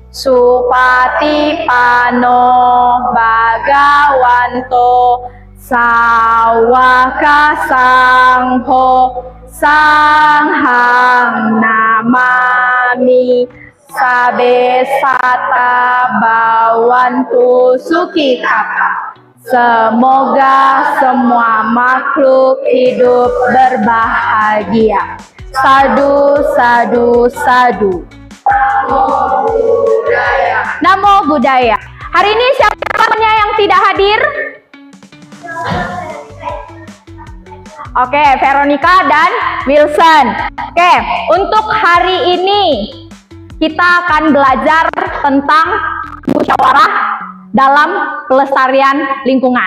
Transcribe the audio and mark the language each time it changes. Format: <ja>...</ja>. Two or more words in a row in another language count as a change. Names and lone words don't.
<pi>Supatipano Bhagawanto Sawaka Sangho Sanghang Namami Sabe Sata Bawantu Sukitapa.</pi> <id>Semoga semua makhluk hidup berbahagia.</id> <pi>Sadu, sadu, sadu. Namo Buddhaya. Namo Buddhaya.</pi> <id>Hari ini siapa yang tidak hadir? Oke, Veronica dan Wilson. Oke, untuk hari ini kita akan belajar tentang musyawarah dalam pelestarian lingkungan.</id>